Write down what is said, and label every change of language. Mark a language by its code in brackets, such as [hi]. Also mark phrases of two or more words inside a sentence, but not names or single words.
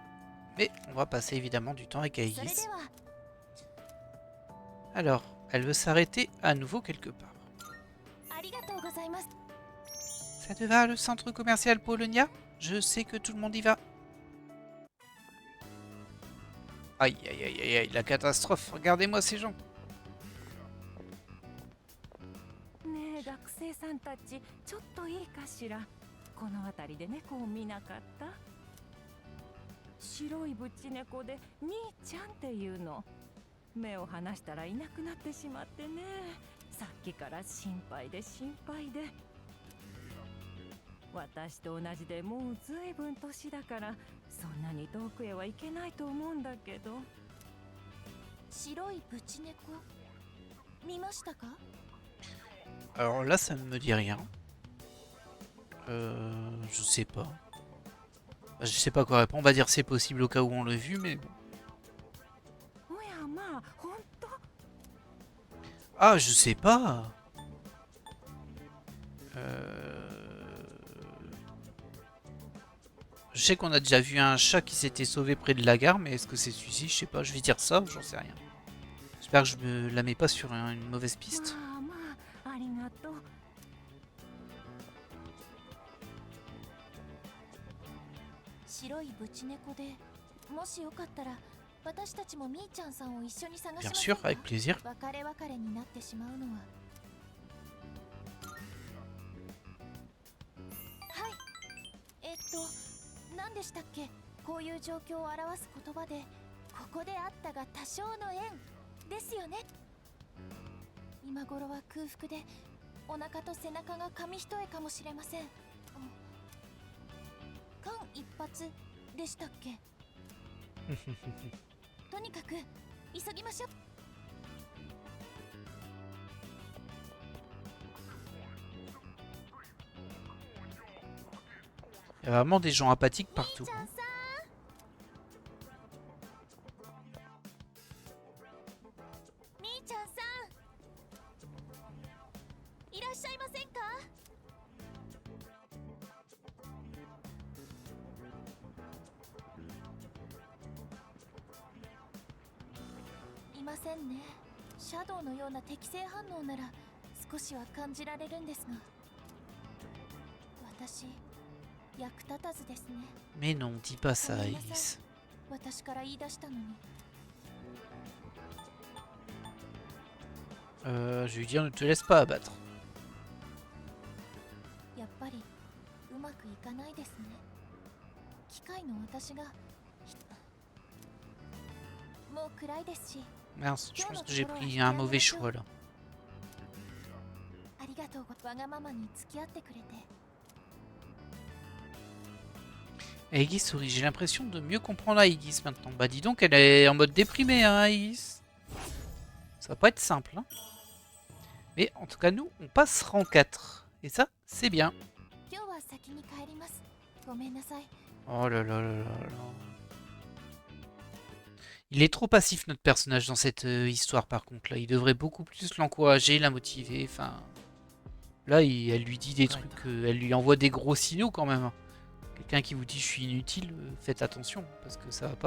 [fr] Mais on va passer évidemment du temps avec Aegis. Alors, elle veut s'arrêter à nouveau quelque part. Ça te va, le centre commercial Polonia? Je sais que tout le monde y va. Aïe, aïe, aïe, aïe, aïe, la catastrophe. Regardez-moi ces gens. [ja] ねえ学生さんたちちょっといいかしら。この辺りで猫を見なかった？白いぶち猫でみーちゃんっていうの。目を離したらいなくなってしまってね。さっきから心配で心配で。私と同じでもうずいぶん年だからそんなに遠くへは行けないと思うんだけど。白いブチ猫見ましたか？ [fr] Alors là, ça ne me dit rien. Je sais pas. Je sais pas quoi répondre. On va dire c'est possible au cas où on l'a vu, mais bon. [ja] おやまあ本当。 [fr] Ah, je sais pas. Je sais qu'on a déjà vu un chat qui s'était sauvé près de la gare, mais est-ce que c'est celui-ci? Je sais pas. Je vais dire ça, j'en sais rien. J'espère que je me la mets pas sur une mauvaise piste. [ja] まあまあありがとう。白いブチ猫でもしよかったら私たちもみーちゃんさんを一緒に探し [fr] Bien [ja] ません [fr] sûr, [ja] か？ [fr] avec plaisir. [ja] 別れ別れになってしまうのは。はい。何でしたっけ？こういう状況を表す言葉で、ここであったが多少の縁ですよね。今頃は空腹でお腹と背中が紙一重かもしれません。間一髪でしたっけ？とにかく急ぎましょう。 [fr] Il y a vraiment des gens apathiques partout. [ja] みーちゃんさん、みーちゃんさん、いらっしゃいませんか？いませんね。シャドウのような適正反応なら少しは感じられるんですが、私役立たずですね。 [fr] Mais non, dis pas ça, Aegis. [ja] 私から言い出したのに。 [fr] Je vais lui dire ne te laisse pas abattre. [ja] やっぱりうまくいかないですね。機械の私がもう暗いですし。 [fr] Mince, je pense que j'ai pris un mauvais choix là. [ja] ありがとうごわがままに付き合ってくれて。 [fr] Aegis sourit, j'ai l'impression de mieux comprendre Aegis maintenant. Bah dis donc, elle est en mode déprimée, hein, Aegis. Ça va pas être simple, hein. Mais en tout cas, nous, on passe rang 4. Et ça, c'est bien. [ja] 今日は先に帰ります。ごめんなさい。 [fr] Oh là là là là là. Il est trop passif, notre personnage, dans cette histoire, par contre. Là, il devrait beaucoup plus l'encourager, la motiver. Enfin, là, elle lui dit des trucs, elle lui envoie des gros signaux quand même. Quelqu'un qui vous dit je suis inutile, faites attention parce que ça va pas.